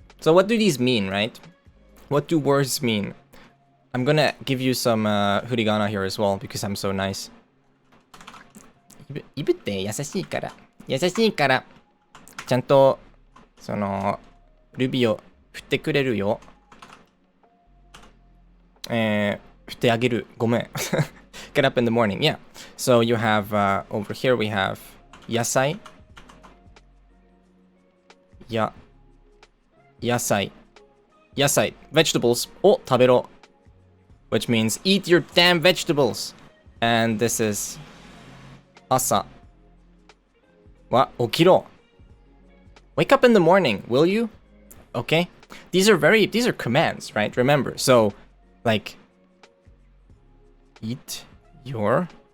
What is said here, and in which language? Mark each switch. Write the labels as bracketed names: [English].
[English] So what do these mean, right? What do words mean? I'm gonna give you some hiragana here as well because I'm so nice. [Japanese] イブって優しいから。優しいから。ちゃんと、ルビを振ってくれるよ。振ってあげる。ごめん。 [English] Get up in the morning. Yeah. So you have, over here we have 野菜。 [Japanese] 野菜。 vegetables を食べろ。 [English] Which means eat your damn vegetables. And this is [Japanese] 朝は起きろ。 [English] Wake up in the morning, will you? Okay. These are commands, right? Remember. So, like, eat your.